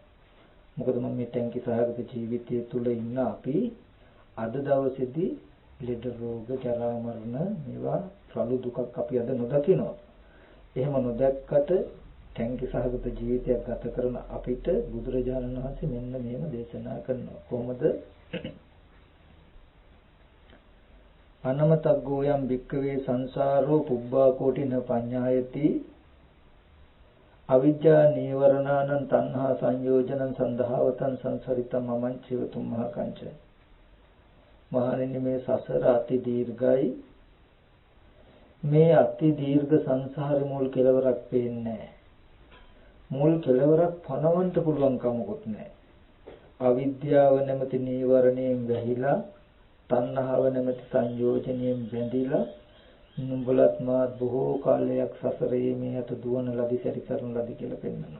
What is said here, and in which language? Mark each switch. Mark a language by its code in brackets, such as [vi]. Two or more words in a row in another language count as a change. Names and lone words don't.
[si] මොකද මම මේ ටැංකි සහගත ජීවිතය තුල ඉන්න අපි අද දවසේදී ලෙඩ රෝග ජරා මරණ මේවා රළු දුකක් අපි අද නොදකිනවා. එහෙම නොදැක්කට ටැංකි සහගත ජීවිතයක් ගත කරන අපිට බුදුරජාණන් වහන්සේ මෙන්න මෙහෙම දේශනා කරනවා. [pi] කොහොමද? අනමතග්ගෝ යම් භික්ඛවේ සංසාරෝ පුබ්බා කෝටින පඤ්ඤායති අවිජ්ජා නීවරණානං තණ්හා සංයෝජනං සන්දහවතං සංසරිතං මමං චේවතුම් මහා කංච. [si] මහණෙනි මේ සසර අති දීර්ඝයි. මේ අති දීර්ඝ සංසාරේ මුල් කෙලවරක් පේන්නේ නැහැ. මුල් කෙලවරක් පනවන්න පුළුවන් කමකුත් නැහැ. අවිද්‍යාව නැමැති නීවරණයෙන් වැහිලා, තණ්හාව නැමැති සංයෝජනයෙන් බැඳිලා නුඹලත් මාත් බොහෝ කාලයක් සසරේ මේ අත දුවන ලදී සැරිසරන ලදී කියලා පෙන්වනවා.